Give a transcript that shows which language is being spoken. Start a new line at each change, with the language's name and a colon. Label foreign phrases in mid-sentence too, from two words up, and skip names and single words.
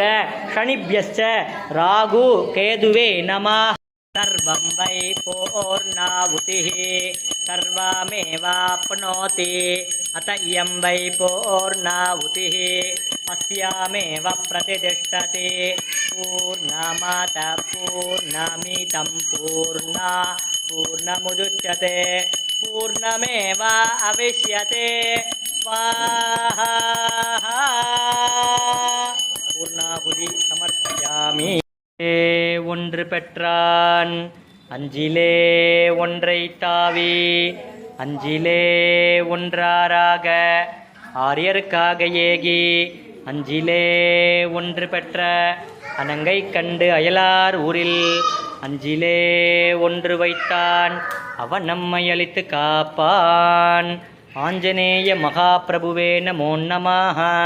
Sanskrit: शनिभ्यश्च राहु केतुवे नमः सर्वं वै पूर्णाहुतिः सर्वमेवाप्नोति अत इयं वै पूर्णाहुतिः अस्यामेव प्रतिष्ठते पूर्णमादाय पूर्णमिदं पूर्णमुदच्यते पूर्णमेव अविष्यते स्वाहा पूर्णाहुति समर्पयामि
Tamil: ஒன்று பெற்றான் அஞ்சிலே ஒன்றை தாவி அஞ்சிலே ஒன்றாராக ஆரியருக்காக ஏகி அஞ்சிலே ஒன்று பெற்ற அனங்கை கண்டு அயலார் ஊரில் அஞ்சிலே ஒன்று வைத்தான் அவன் நம்மை அளித்து காப்பான் ஆஞ்சநேய மகாபிரபுவே
Sanskrit: नमो नमः